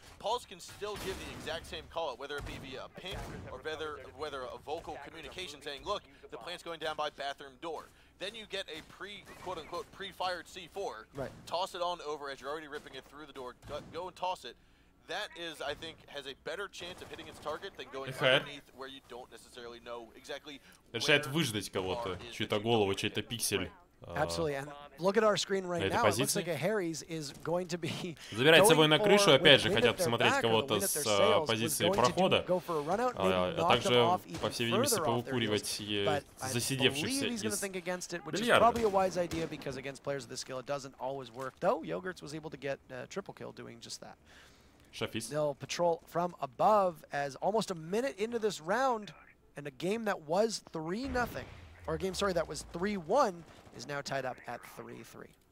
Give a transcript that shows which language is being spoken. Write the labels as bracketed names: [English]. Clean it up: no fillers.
[English] Pulse can still give the exact same call out, whether it be via a ping or whether a vocal communication saying, look, the plant's going down by bathroom door. Then you get a quote-unquote pre-fired C4, toss it on over as you're already ripping it through the door, go and toss it. That is, I think, has a better chance of hitting its target than going underneath where you don't necessarily know exactly. [Russian] Решает выждать кого-то, чью-то голову, чей-то пиксель. [English] Absolutely, and look at our screen right now. It looks like ARES is going to be. [Russian] Забирается вой на крышу, опять же хотят посмотреть кого-то с позиции прохода, а также, по всей видимости, поукуривать засидевшихся из бильярда. Шафис. [English] They'll patrol from above as almost a minute into this round, and a game that was 3-0, or a game, sorry, that was 3-1, is now tied up at 3-3.